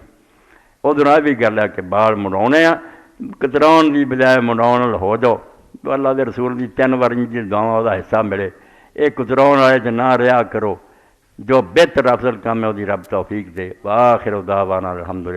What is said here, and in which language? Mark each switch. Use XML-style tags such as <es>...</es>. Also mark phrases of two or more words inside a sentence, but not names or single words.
<pa>ادھر بھی گل ہے کہ بال مڑاؤنے آ, کتراؤن کی بجائے مڑاؤ ہو جاؤ. اللہ دے رسول دی 3 واری جی دعاواں دا حصہ ملے, یہ کتراؤن والے چ نہ رہا کرو.</pa> <ur>جو بہتر افضل کام ہے وہ رب توفیق دے.</ur> <ar>وآخر دعوانا الحمدللہ.</ar>